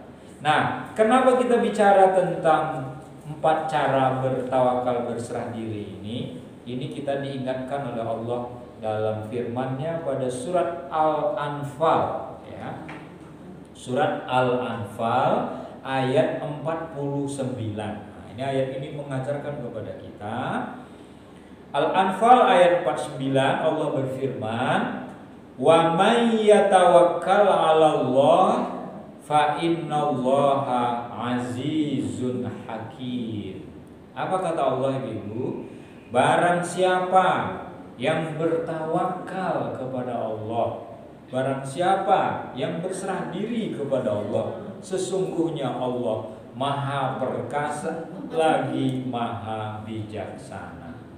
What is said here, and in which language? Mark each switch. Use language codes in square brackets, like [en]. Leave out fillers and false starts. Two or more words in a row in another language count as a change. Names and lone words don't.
[id] Nah, kenapa kita bicara tentang 4 cara bertawakal berserah diri ini kita diingatkan oleh Allah dalam firman-Nya pada surat Al-Anfal ya. Surat Al-Anfal ayat 49. Nah, ini ayat ini mengajarkan kepada kita. Al-Anfal ayat 49 Allah berfirman, [ar] "Wa may yatawakkal 'alallah fa innallaha azizun hakim." [id] Apa kata Allah Ibu? Barang siapa yang bertawakal kepada Allah, barang siapa yang berserah diri kepada Allah, sesungguhnya Allah Maha perkasa lagi Maha bijaksana.